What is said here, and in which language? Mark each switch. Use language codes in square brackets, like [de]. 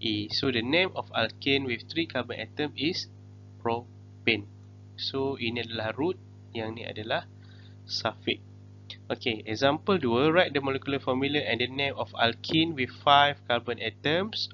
[en] So, the name of alkane with 3 carbon atom is propane. [ms] So, ini adalah root, yang ni adalah suffix. [en] Okay, example 2, write the molecular formula and the name of alkene with 5 carbon atoms.